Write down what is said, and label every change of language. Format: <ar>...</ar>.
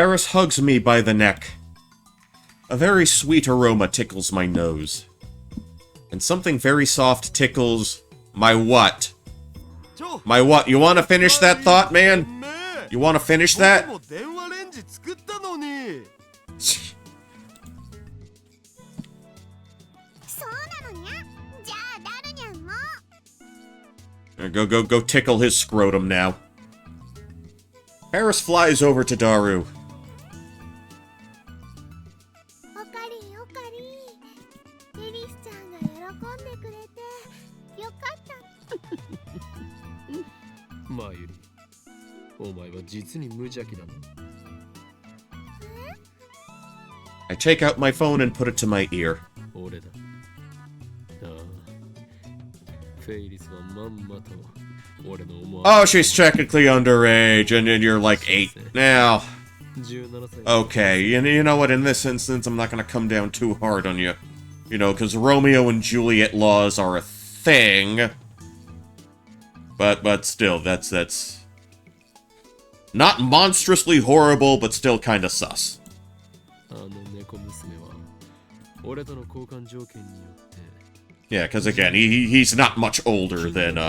<en>Ferris hugs me by the neck. A very sweet aroma tickles my nose. And something very soft tickles my what? My what? You want to finish that thought, man? You want to finish that?</en> <ja>僕も電話レンジ作ったのに。そうなのにゃ。じゃあダルニャンも。</ja> <en>Go tickle his scrotum now. Ferris flies over to Daru.</en> <ja>オカリンオカリン、エリスちゃんが喜んでくれてよかった。マユリ、お前は実に無邪気だな。</ja> <en>I take out my phone and put it to my ear.</en> <ja>俺だ。ああ、フェイリスはまんまと俺の思わ</ja> <en>Oh, she's technically underage, and you're like 8 now.</en> <ja>17歳。</ja> <en>Okay, you know what? In this instance, I'm not gonna come down too hard on you. You know, because Romeo and Juliet laws are a thing. But still, that's not monstrously horrible, but still kind of sus.</en> <ja>あの猫娘は俺との交換条件によって</ja> <en>Yeah, because again, he's not much older than</en>